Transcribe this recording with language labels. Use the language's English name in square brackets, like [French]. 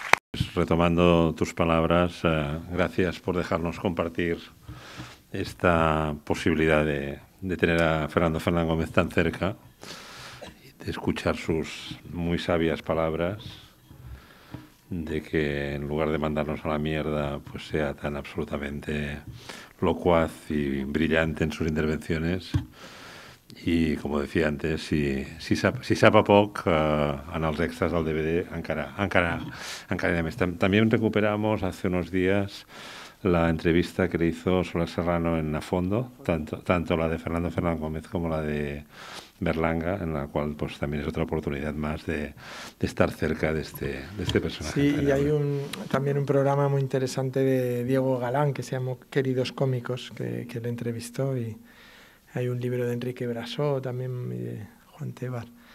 [Spanish] Pues retomando tus palabras, gracias por dejarnos compartir esta posibilidad de tener a Fernando Fernán Gómez tan cerca, de escuchar sus muy sabias palabras, de que en lugar de mandarnos a la mierda, pues sea tan absolutamente locuaz y brillante en sus intervenciones. [Catalan] I, com decía antes, si sap a poc, en els extras del DVD encara hi ha més. [Spanish] También recuperamos hace unos días la entrevista que le hizo Soler Serrano en A Fondo, tanto la de Fernando Fernán Gómez como la de Berlanga, en la cual pues también es otra oportunidad más de estar cerca de este personaje. Sí, y hay también un programa muy interesante de Diego Galán que se llama Queridos Cómicos, que le entrevistó, y hay un libro de Enrique Brasó también, y de Juan Tebar.